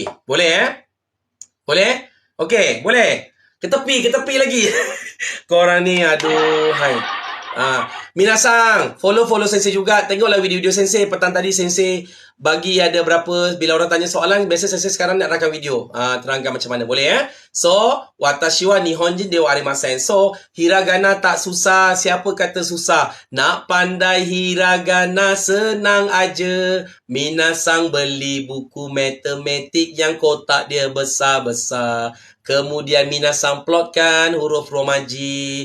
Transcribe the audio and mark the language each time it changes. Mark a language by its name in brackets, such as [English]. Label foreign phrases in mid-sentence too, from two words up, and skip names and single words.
[Malay] Boleh Boleh? Okey, boleh. Ke tepi lagi. Korang ni, aduhai. Minasang, follow sensei juga. Tengoklah video-video sensei. Petang tadi sensei bagi ada berapa. Bila orang tanya soalan, biasa sensei sekarang nak rakam video. Terangkan macam mana. Boleh So, [Japanese] 私は日本人ではありません. [Malay] So, hiragana tak susah. Siapa kata susah? Nak pandai hiragana senang aja. Minasang beli buku matematik yang kotak dia besar-besar. Kemudian minasang plotkan huruf romaji.